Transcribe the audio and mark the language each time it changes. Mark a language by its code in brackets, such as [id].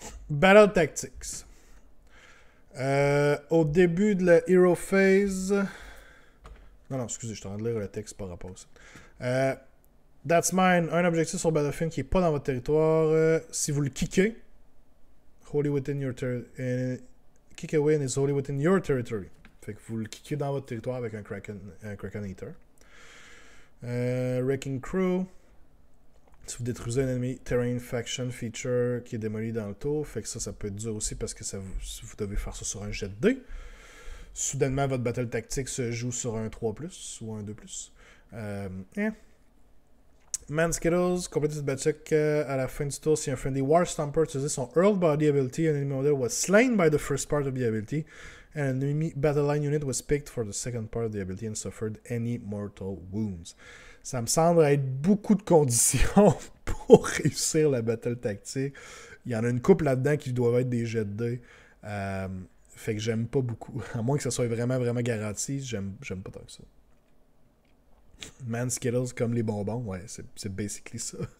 [en] Battle Tactics. [fr] Au début de la Hero Phase... Non, excusez, je suis en train de lire le texte par rapport à ça. [en] That's mine. [fr] Un objectif sur Battlefield qui n'est pas dans votre territoire. Si vous le kickez, [en] wholly within your territory. Kick away and it's wholly within your territory. [fr] Fait que vous le kickez dans votre territoire avec un Kraken Eater. Wrecking Crew. Si vous détruisez un ennemi, Terrain Faction Feature qui est démoli dans le tour. Fait que ça peut être dur aussi parce que vous devez faire ça sur un jet de dés. Soudainement, votre Battle Tactique se joue sur un 3+, ou un 2+. [en] Man Skittles, [fr] complétez ce batcheck à la fin du tour. Si un [en] friendly War Stomper utilisait son Earl Body ability, an enemy model was slain by the first part of the ability, and an enemy battle line unit was picked for the second part of the ability and suffered any mortal wounds. [fr] Ça me semble être beaucoup de conditions pour réussir la Battle Tactique. Il y en a une couple là-dedans qui doivent être des jets de dés. Fait que j'aime pas beaucoup. À moins que ça soit vraiment, vraiment garanti, j'aime pas tant que ça. Man Skittles comme les bonbons, ouais, c'est basically ça.